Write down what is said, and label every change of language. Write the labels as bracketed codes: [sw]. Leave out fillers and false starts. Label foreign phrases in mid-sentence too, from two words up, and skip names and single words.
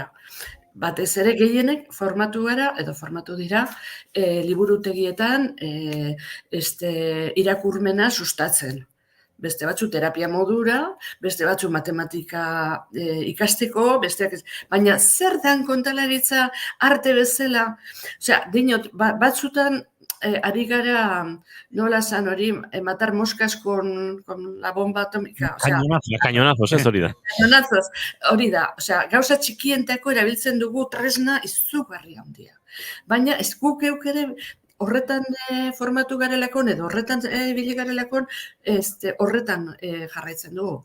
[eu] Batez ere gehienek formatu gara, edo formatu dira, liburutegietan irakurmena sustatzen. Beste batzu terapia modura, beste batzu matematika ikasteko, baina zer dan kontalaritza arte bezala? Osea, dinot, batzutan ari gara, nola zan hori, [es] matar moscas con la bomba atómica. [eu] Cañonazos, ez hori da. Cañonazos, hori da. Osea, gauza txikientako erabiltzen dugu tresna izugarri handia. Baina ez guk euk ere horretan formatu garelakon edo horretan ibili garelakon, horretan jarraitzen dugu.